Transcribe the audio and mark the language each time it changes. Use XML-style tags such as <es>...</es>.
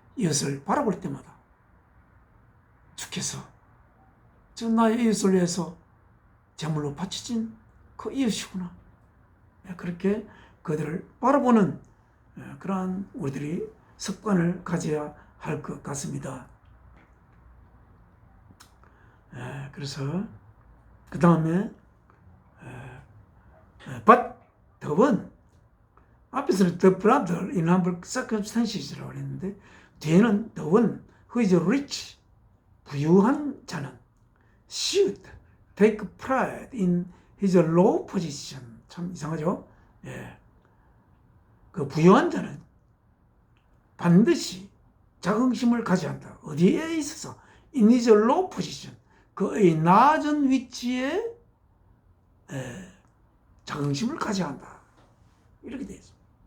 <ko>이웃을 바라볼 때마다 주께서 저 나의 이웃을 위해서 제물로 바쳐진 그 이웃이구나. 그렇게 그들을 바라보는 그러한 우리들이 습관을 가져야 할 것 같습니다.</ko> <en>그래서 그 다음에 but the one</en> <ko>앞에서는</ko> <en>the brother in humble circumstances라고 했는데</en> <ko>뒤에는</ko> <en>the one who is rich</en> <ko>부유한 자는</ko> <en>should take pride in his low position.</en> <ko>참 이상하죠? 예. 그 부유한 자는 반드시 자긍심을 가져야 한다. 어디에 있어서?</ko> <en>In his low position.</en> <ko>그의 낮은 위치에 자긍심을 가져야 한다. 이렇게 되어 있습니다.</ko>